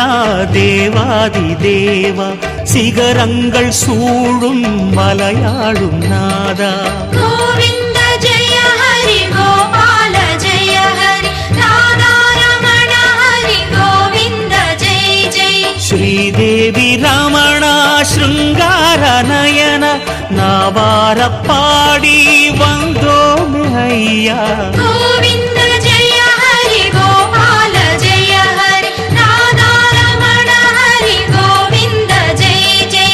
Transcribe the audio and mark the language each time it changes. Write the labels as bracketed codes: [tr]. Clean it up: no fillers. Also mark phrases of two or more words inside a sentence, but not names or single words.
[ta] தேவாதி தேவா சிகரங்கள் சூழும் மலையாளும் நாதா [sa] गोविन्द जय हरि गोपाल जय हरि राधारमण हरि गोविन्द जय जय [ta] ஸ்ரீதேவி ரமணா ஸ்ருங்கார நயன நாவார பாடி வந்தோமே ஐயா [sa] गोविन्द जय हरि गोपाल जय हरि राधारमण हरि गोविन्द जय जय